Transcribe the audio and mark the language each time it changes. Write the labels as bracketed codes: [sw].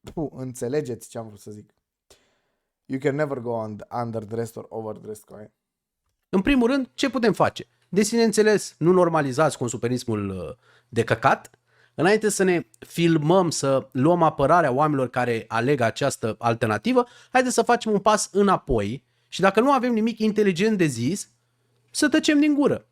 [ro] Înțelegeți ce am vrut să zic. [en] You can never go underdressed or overdressed [ro] cu aia. În primul rând, ce putem face? De sine înțeles, nu normalizați consumerismul de căcat, înainte să ne filmăm, să luăm apărarea oamenilor care aleg această alternativă, haideți să facem un pas înapoi și dacă nu avem nimic inteligent de zis, să tăcem din gură.